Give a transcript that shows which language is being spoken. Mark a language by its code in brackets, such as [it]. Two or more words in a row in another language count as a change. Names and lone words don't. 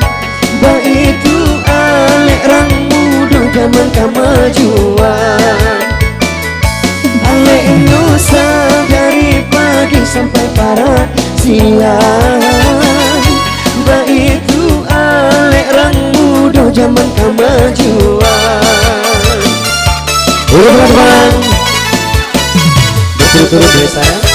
[min] Baitu alek rang muda zaman kemajuan. Alek nusa dari pagi sampai para siang. Baitu alek rang muda zaman kemajuan. [id] Teman-teman, berturut-turut dari saya